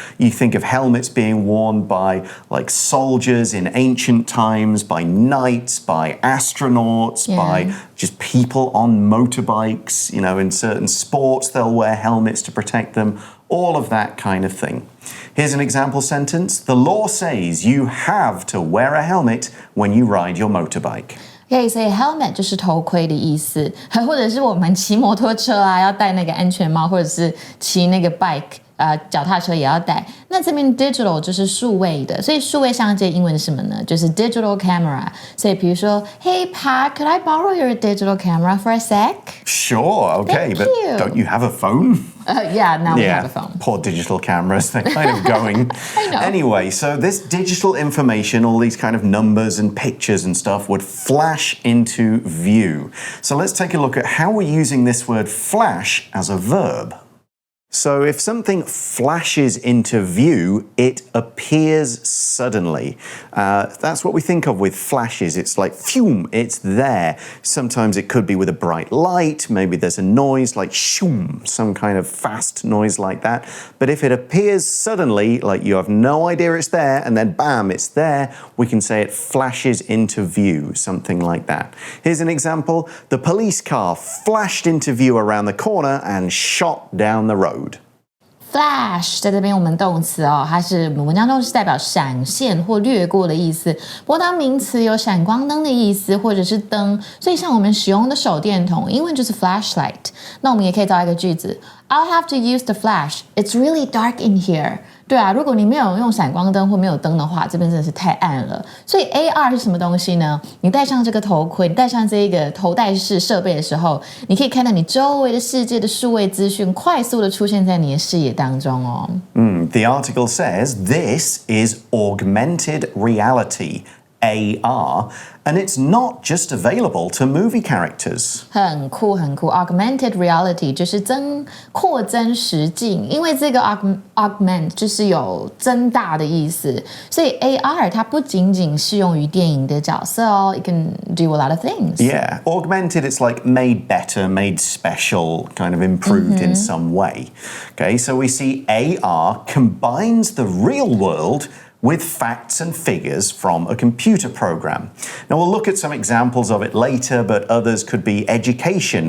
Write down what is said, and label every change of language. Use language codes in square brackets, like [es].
[en] You think of helmets being worn by like soldiers in ancient times, by knights, by astronauts, by just people on motorbikes. You know, in certain sports, they'll wear helmets to protect them. All of that kind of thing. Here's an example sentence. The law says you have to wear a helmet when you ride your motorbike. [zh] Okay, so helmet 就是头盔的意思，或者是我们骑摩托车啊，要戴那个安全帽，或者是骑那个 bike。脚踏车也要带。那这边 digital 就是数位的，所以数位相机英文是什么呢？就是 [en] digital camera。 [zh] 所以比如说 [en] Hey Pat, could I borrow your digital camera for a sec? Sure, okay, but don't you have a phone? Yeah, now we have a phone. Poor digital cameras, they're kind of going. I know. Anyway, so this digital information, all these kind of numbers and pictures and stuff would flash into view. So let's take a look at how we're using this word flash as a verb. So if something flashes into view, it appears suddenly. That's what we think of with flashes. It's like, phew, it's there. Sometimes it could be with a bright light. Maybe there's a noise like shoom, some kind of fast noise like that. But if it appears suddenly, like you have no idea it's there, and then bam, it's there, we can say it flashes into view, something like that. Here's an example. The police car flashed into view around the corner and shot down the road. [zh] Flash 在这边我们动词哦，它是我们文章中是代表闪现或掠过的意思。不过当名词有闪光灯的意思，或者是灯，所以像我们使用的手电筒，英文就是 flashlight。那我们也可以造一个句子 ： [en] I'll have to use the flash. It's really dark in here. [zh] 对啊，如果你没有用闪光灯或没有灯的话，这边真的是太暗了。所以 AR 是什么东西呢？你戴上这个头盔，你戴上这个头戴式设备的时候，你可以看到你周围的世界的数位资讯快速的出现在你的视野当中哦。 [en] The article says this is augmented reality. AR, and it's not just available to movie characters. [zh] 很酷很酷 ，augmented reality 就是扩增实境，因为这个 augment 就是有增大的意思，所以 AR 它不仅仅适用于电影的角色哦 ， [en] it can do a lot of things. Yeah, augmented, it's like made better, made special, kind of improved in some way. Okay, so we see AR combines the real world with facts and figures from a computer program. Now, we'll look at some examples of it later, but others could be education.